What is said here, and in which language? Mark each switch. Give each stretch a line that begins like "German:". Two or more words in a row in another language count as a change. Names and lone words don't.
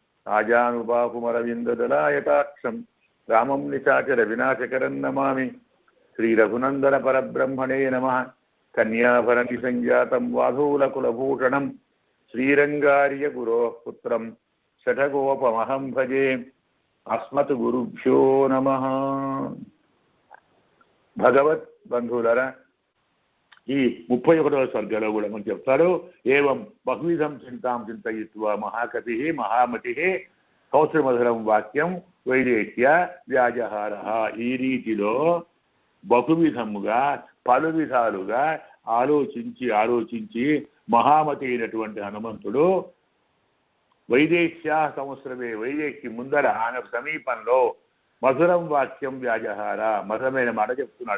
Sanskrit: आजानुबाहुमरविन्ददलायताक्षं रामं निशाचरविनाशकरं नमामि श्रीरघुनन्दनपरब्रह्मणे नमः कन्याभरणिसञ्जातं वाधूलकुलभूषणं श्रीरङ्गार्यगुरोः पुत्रं शठगोपमहं भजे अस्मद्गुरुभ्यो नमः।
Telugu: భగవత్ బంధువులరా, ఈ 31వ సర్గలో కూడా మనం చెప్తాడు,
Sanskrit: ఏవం బహువిధం చింతాం చింతయిత్వా మహాకవి మహామతి కౌశలమధురం వాక్యం వైదేహ్య వ్యాజహార.
Telugu: ఈ రీతిలో బహువిధముగా పలు విధాలుగా ఆలోచించి మహామతి అయినటువంటి హనుమంతుడు వైదేహ్య సంవత్సరమే వైదేహ్కి ముందర ఆయన సమీపంలో
Sanskrit: మధురం వాక్యం వ్యాజహార,
Telugu: మధురమైన మాట చెప్తున్నాడు.